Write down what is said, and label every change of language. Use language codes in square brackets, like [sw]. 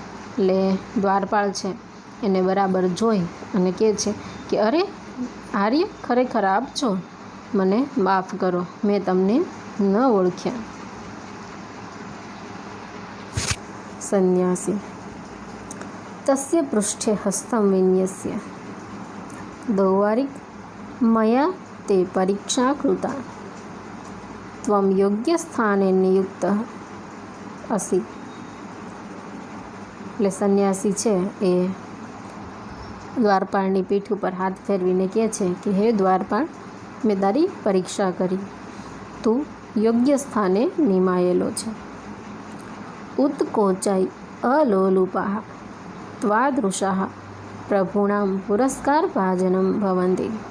[gu] એટલે દ્વારપાળ છે એને બરાબર જોઈ અને કહે છે કે અરે આર્ય, ખરેખર આપ છો, મને માફ કરો, મેં તમને ન ઓળખ્યા. [sa] સંન્યાસી તસ્ય પૃષ્ઠે હસ્તમ વિન્યસ્ય દૌવારિક મયા તે પરીક્ષા કૃતા त्वं योग्यस्थाने नियुक्तः असि। [gu] એટલે સંન્યાસી છે એ દ્વારપાળની પીઠ ઉપર હાથ ફેરવીને કહે છે કે હે દ્વારપાળ, મેં તારી પરીક્ષા કરી, તું યોગ્ય સ્થાને નિમાયેલો છે. [sa] ઉત્કોચાઈ અલોલુપાહ ત્વાદૃશાહ પ્રભુણામ પુરસ્કાર ભાજનમ ભવંતિ.